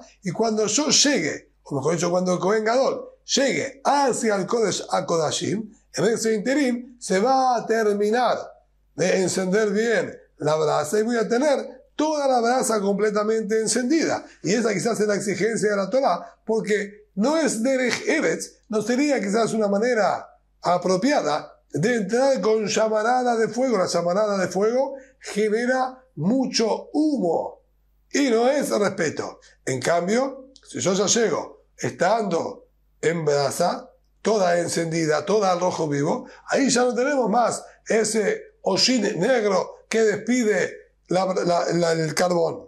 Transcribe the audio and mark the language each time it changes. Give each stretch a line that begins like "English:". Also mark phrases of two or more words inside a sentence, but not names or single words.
Spanish: Y cuando yo llegue, o mejor dicho, cuando el
Hebrew: כהן גדול
Spanish: llegue hacia el
Hebrew: קודש הקודשים,
Spanish: en ese interín se va a terminar de encender bien la brasa y voy a tener toda la brasa completamente encendida. Y esa quizás es la exigencia de la Torá, porque no es
Hebrew: דרך ארץ,
Spanish: no sería quizás una manera apropiada de entrar con llamarada de fuego. La llamarada de fuego genera mucho humo y no es respeto. En cambio, si yo ya llego estando en brasa, toda encendida, toda al rojo vivo, ahí ya no tenemos más ese hollín negro que despide el carbón.